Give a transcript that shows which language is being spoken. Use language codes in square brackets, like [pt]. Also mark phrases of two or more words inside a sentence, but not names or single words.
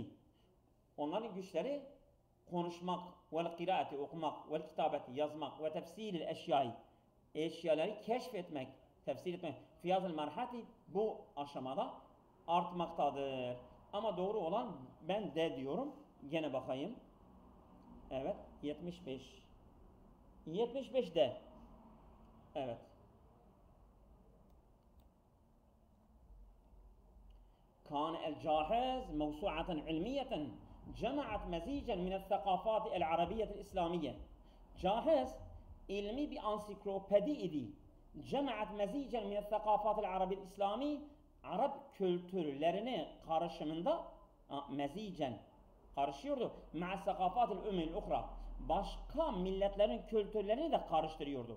[tr] Onların güçleri konuşmak, vel kıraati okumak, vel kitabeti yazmak ve tefsiril eşyaları keşfetmek, tefsir etmek [ar] في هذه المرحلة [tr] bu aşamada artmaktadır. Ama doğru olan ben de diyorum. Gene bakayım. Evet 75. 75 de. Evet. [ar] كان الجاحظ موسوعة علمية جمعت مزيجا من الثقافات العربية الإسلامية. [tr] Cahiz ilmi bir ansiklopedi idi. [ar] جمعت مزيجا من الثقافات العربية الإسلامية, [tr] Arap kültürlerini karışımında mezican karışıyordu. [ar] مع ثقافات الأمم الأخرى. [tr] Başka milletlerin kültürlerini de karıştırıyordu.